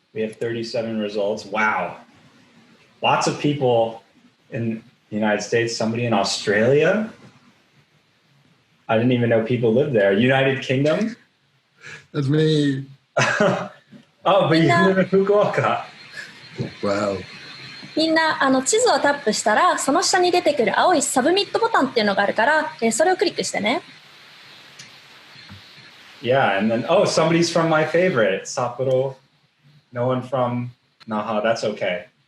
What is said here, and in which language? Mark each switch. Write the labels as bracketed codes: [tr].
[en] We have 37 results. Wow. Lots of people in the United States, somebody in Australia. I didn't even know people lived there. United Kingdom. That's me. Oh, but you live in Fukuoka. Wow. [ja] みんな地図をタップしたらその下に出てくる青いサブミットボタンっていうのがあるから、それをクリックしてね。 [en] Yeah, and then, oh, somebody's from my favorite, Sapporo. No one from Naha, that's okay.